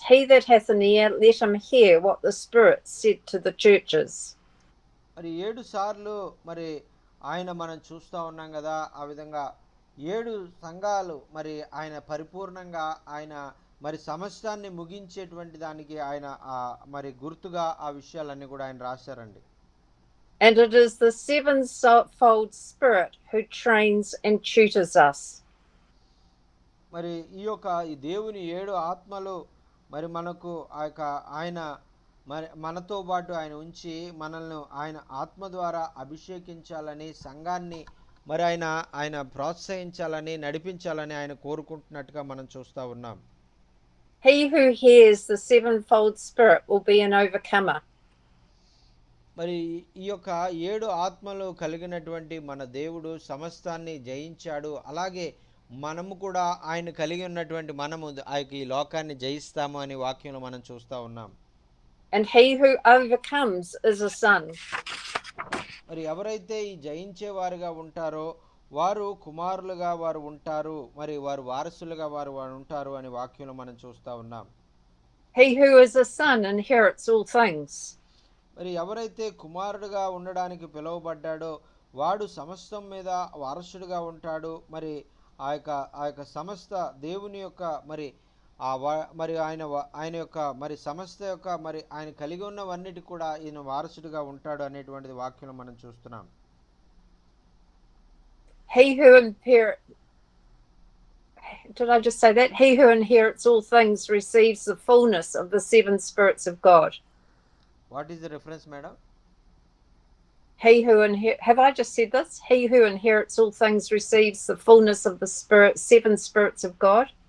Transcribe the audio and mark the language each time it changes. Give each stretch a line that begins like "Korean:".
English: He that hath an ear, let him hear what the Spirit said to the churches.
Telugu: మరి 7 సార్లు మరి ఆయన మనం చూస్తూ ఉన్నాం కదా, ఆ విధంగా 7 సంఘాలు మరి ఆయన పరిపూర్ణంగా ఆయన మరి సమస్తాన్ని ముగించేటువంటి దానికి ఆయన మరి గుర్తుగా ఆ విషయాలన్నీ కూడా ఆయన రాశారండి.
English: And it is the sevenfold Spirit who trains and tutors us.
Telugu: మరి ఈ దేవుని 7 ఆత్మలు మరి మనకు ఆ యొక్క ఆయన మరి మనతో పాటు ఆయన ఉంచి మనల్ని ఆయన ఆత్మ ద్వారా అభిషేకించాలని, సంఘాన్ని మరి ఆయన ప్రోత్సహించాలని, నడిపించాలని ఆయన కోరుకుంటున్నట్టుగా మనం చూస్తూ ఉన్నాం.
English: He who hears the sevenfold Spirit will be an overcomer.
Telugu: మరి ఈ యొక్క 7 ఆత్మలు కలిగినటువంటి మన దేవుడు సమస్తాన్ని జయించాడు. అలాగే మనము కూడా ఆయన కలిగి ఉన్నటువంటి మనము ఆ యొక్క ఈ లోకాన్ని జయిస్తాము అని వాక్యంలో మనం చూస్తూ ఉన్నాం.
English: And he who overcomes is a son.
Telugu: మరి ఎవరైతే ఈ జయించేవారుగా ఉంటారో వారు కుమారులుగా వారు ఉంటారు, మరి వారు వారసులుగా వారు ఉంటారు అని వాక్యంలో మనం చూస్తూ ఉన్నాం.
English: He who is a son inherits all things.
Telugu: మరి ఎవరైతే కుమారుడుగా ఉండడానికి పిలువబడ్డాడో వాడు సమస్తం మీద వారసుడుగా ఉంటాడు. మరి ఆ యొక్క సమస్త దేవుని యొక్క మరి మరి ఆయన యొక్క మరి సమస్త యొక్క మరి ఆయన కలిగి ఉన్నవన్నిటి కూడా ఈయన వారసుడుగా ఉంటాడు అనేటువంటిది వాక్యం మనం చూస్తున్నాం.
English: He who did I just say that? He who inherits all things receives the fullness of the 7 spirits of God. What is the reference, madam? He who have I just said this? He who inherits all things receives the fullness of the 7 spirits of God.